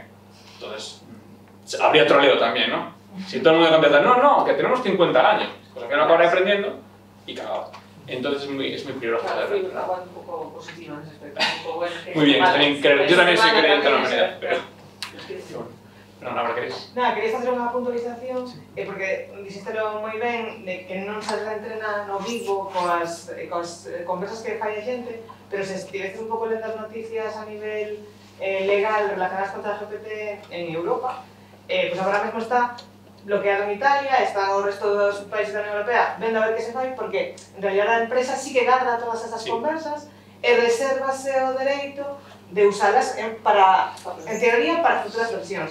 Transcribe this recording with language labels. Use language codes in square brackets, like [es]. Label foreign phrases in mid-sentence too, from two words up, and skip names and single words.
[es] Entonces, habría troleo también, ¿no? Si todo el mundo contesta, no, que tenemos 50 años, cosa que no acabaré aprendiendo y cagado. Entonces es muy peligroso. Claro, fui un poco positiva en ese aspecto. Un poco bueno, muy bien, yo también soy creyente en la humanidad, pero bueno, ahora queréis. [gl] Nada, [es] queréis hacer [gl] unha puntualización, porque dixéstelo moi ben, de que non se reentrena no vivo coas conversas que fai a xente, pero se estiveces un pouco lendo as noticias a nivel legal relacionadas con ChatGPT en Europa, pois agora mesmo está bloqueado en Italia, está o resto dos países da Unión Europea vendo a ver que se fai, porque [es] en realidad [gl] a empresa sí que garda todas esas conversas e resérvase o dereito de usalas en teoría para futuras versións.